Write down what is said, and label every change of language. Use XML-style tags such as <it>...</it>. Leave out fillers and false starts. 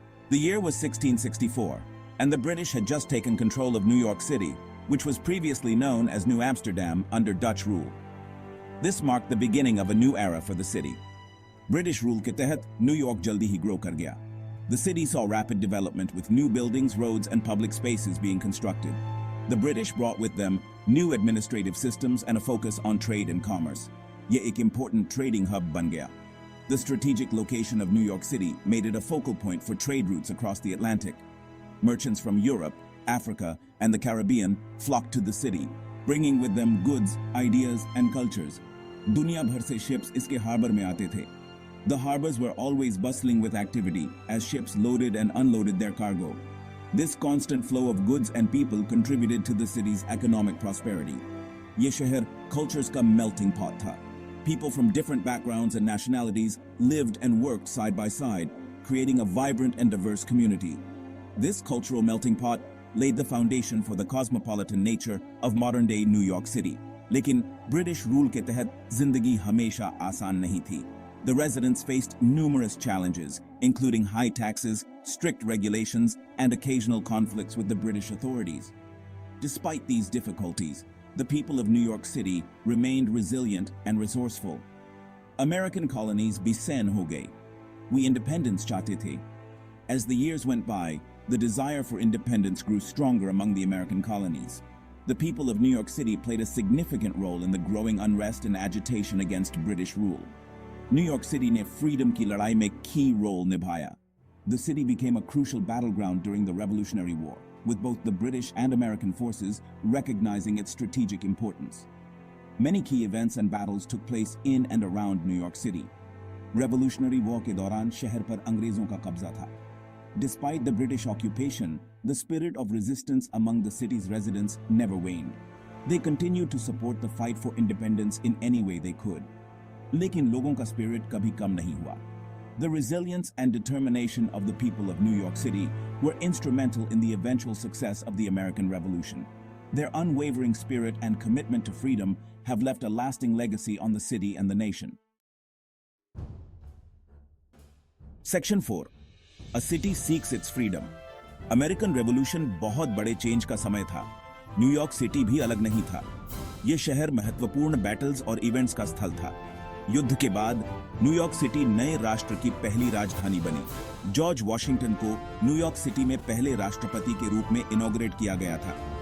<en>The year was 1664, and the British had just taken control of New York City, which was previously known as New Amsterdam under Dutch rule. This marked the beginning of a new era for the city.</en> <hi>British rule के तहत New York जल्दी ही grow कर गया।</hi> <en>The city saw rapid development with new buildings, roads, and public spaces being constructed. The British brought with them new administrative systems and a focus on trade and commerce.</en> <hi>ये एक</hi> <en>important trading hub</en> <hi>बन गया।</hi> <en>The strategic location of New York City made it a focal point for trade routes across the Atlantic. Merchants from Europe, Africa, and the Caribbean flocked to the city, bringing with them goods, ideas, and cultures.</en> <hi>दुनिया भर से ships इसके harbor में आते थे।</hi> <en>The harbors were always bustling with activity as ships loaded and unloaded their cargo. This constant flow of goods and people contributed to the city's economic prosperity.</en> <hi>ये शहर cultures का melting pot था.</hi> <en>People from different backgrounds and nationalities lived and worked side by side, creating a vibrant and diverse community. This cultural melting pot laid the foundation for the cosmopolitan nature of modern-day New York City.</en> <hi>लेकिन British rule के तहत जिंदगी हमेशा आसान नहीं थी.</hi> <en>The residents faced numerous challenges, including high taxes, strict regulations, and occasional conflicts with the British authorities. Despite these difficulties, the people of New York City remained resilient and resourceful.</en> <hi>American colonies बेचैन हो गए. We independence चाहते थे.</hi> <en>As the years went by, the desire for independence grew stronger among the American colonies. The people of New York City played a significant role in the growing unrest and agitation against British rule.</en> <hi>New York City ने freedom की लड़ाई में</hi> <en>key role</en> <hi>निभाया.</hi> <en>The city became a crucial battleground during the Revolutionary War, with both the British and American forces recognizing its strategic importance. Many key events and battles took place in and around New York City.</en> <hi>Revolutionary War के दौरान शहर पर अंग्रेजों का कब्जा था.</hi> <en>Despite the British occupation, the spirit of resistance among the city's residents never waned. They continued to support the fight for independence in any way they could.</en> <hi>लेकिन लोगों का spirit कभी कम नहीं हुआ.</hi> <en>The resilience and determination of the people of New York City were instrumental in the eventual success of the American Revolution. Their unwavering spirit and commitment to freedom have left a lasting legacy on the city and the nation. Section 4. A city seeks its freedom.</en> <hi>American Revolution बहुत बड़े change का समय था. New York city भी अलग नहीं था. यह शहर महत्वपूर्ण बैटल्स और इवेंट्स का स्थल था. युद्ध के बाद न्यूयॉर्क सिटी नए राष्ट्र की पहली राजधानी बनी. जॉर्ज वॉशिंगटन को न्यूयॉर्क सिटी में पहले राष्ट्रपति के रूप में इनॉग्रेट किया गया था.</hi>